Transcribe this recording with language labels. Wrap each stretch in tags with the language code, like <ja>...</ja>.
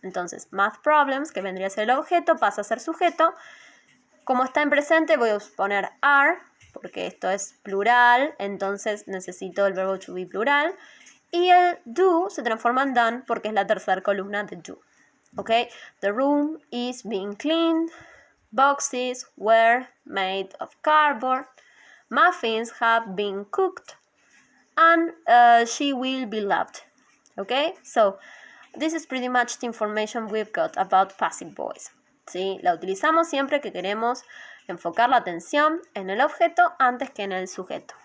<es>Entonces, math problems, que vendría a ser el objeto, pasa a ser sujeto. Como está en presente, voy a poner are, porque esto es plural, entonces necesito el verbo to be plural. Y el do se transforma en done, porque es la tercera columna de do. ¿Ok?</es> <en>The room is being cleaned. Boxes were made of cardboard. Muffins have been cooked. And she will be loved. Okay, so this is pretty much the information we've got about passive voice.</en> <es>¿Sí? La utilizamos siempre que queremos enfocar la atención en el objeto antes que en el sujeto.</es>